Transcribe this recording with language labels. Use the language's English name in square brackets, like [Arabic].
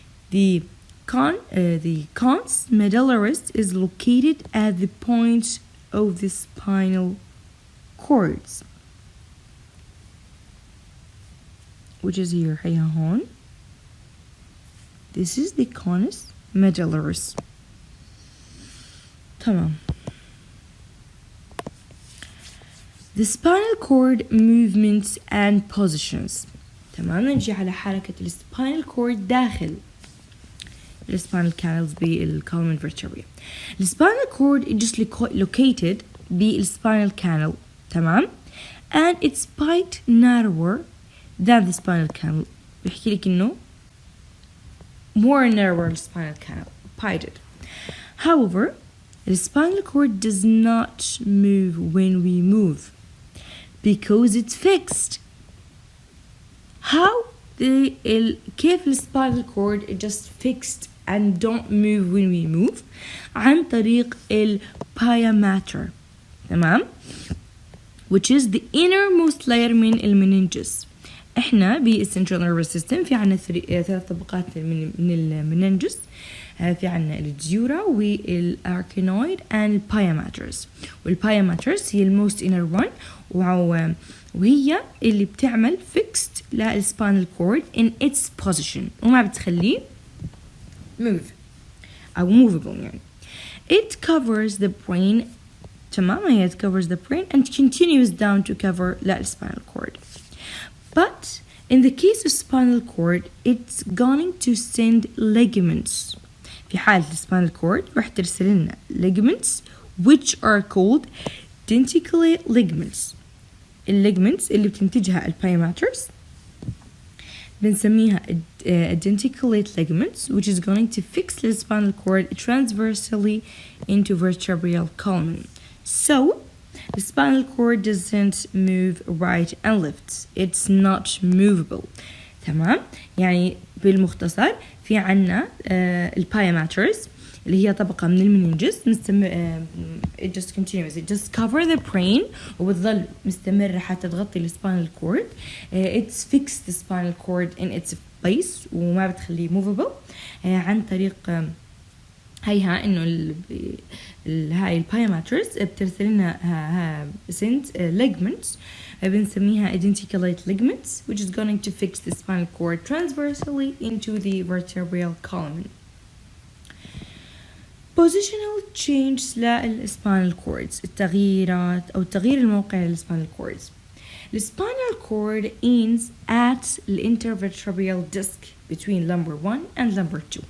[English] The cons medullaris is located at the point of the spinal cords, which is here. [Arabic] هيا هون. [English] This is the conus medullaris. [Arabic] تمام. [English] The spinal cord movements and positions. [Arabic] تمام. نجي على حركة الspinal cord داخل الspinal canals بالcolumn vertebrae. [English] The spinal cord is just located بالspinal canal. [Arabic] تمام. [English] And it's quite narrower than the spinal canal. [Arabic] بيحكي لك إنه [English] more narrower spinal canal. Pited. However, the spinal cord does not move when we move because it's fixed. How? كيف الspinal cord is just fixed and don't move when we move [Arabic] عن طريق [English] الpia mater. [Arabic] تمام. [English] Which is the innermost layer من المننجس. [Arabic] احنا بالcentral nervous system في عنا ثلاث طبقات من المننجس. في عنا الديورا والاركينويد and الpia maters. والpia maters هي الموست inner one وهي اللي بتعمل fixed للspinal cord in its position وما بتخليه move أو movable يعني. [English] It covers the brain. تمام. هي it covers the brain and continues down to cover الspinal cord. But in the case of spinal cord, it's going to send ligaments. [Arabic] في حالة [English] spinal cord [Arabic] راح ترسل لنا [English] ligaments which are called denticulate ligaments. الليجمنتس اللي بتنتجها الpia maters بنسميها denticulate ligaments which is going to fix the spinal cord transversely into vertebral column. So the spinal cord doesn't move right and left. It's not movable. تمام. [Arabic] يعني بالمختصر في عنا الpia maters اللي هي طبقة من المننجس [English] it just continues. It just cover the brain [Arabic] وبتظل مستمرة حتى تغطي [English] الspinal cord. It's fixed the spinal cord in its place [Arabic] وما بتخليه [English] movable [Arabic] عن طريق هيها إنه هاي [English] الpia maters بترسل لنا send ligaments بنسميها denticulate ligaments which is going to fix the spinal cord transversely into the vertebral column. Positional change للspinal cords. [Arabic] التغييرات أو تغيير الموقع للspinal cords. [English] The spinal cord ends at the intervertebral disc between lumbar 1 and lumbar 2.